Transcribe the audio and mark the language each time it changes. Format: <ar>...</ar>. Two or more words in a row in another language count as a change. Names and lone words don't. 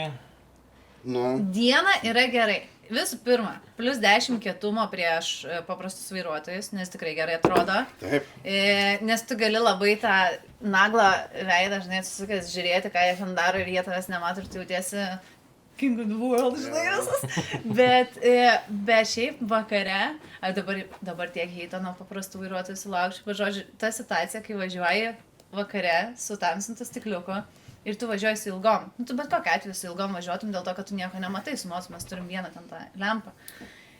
<lt>nu, Diena yra gerai. Visų pirma, plus 10 kietumo prieš paprastus vairuotojus, nes tikrai gerai atrodo. taip. Nes tu gali labai tą naglą veidą, žinai, susukęs žiūrėti, ką jie ten daro ir jie tavęs nemato ir tu jautiesi</lt> <en>king of the world,</en> <lt>žinai, visas. Bet šiaip vakare, dabar tiek heito nuo paprastų vairuotojų sulaukčiau, bet žodžiu, ta situacija, kai važiuoji vakare su tamsintu stikliuku ir tu važiuoji su ilgom. Nu, tu bet kokiu atveju su ilgom važiuotum dėl to, kad tu nieko nematai, su nors mes turim vieną ten tą lempą.</lt>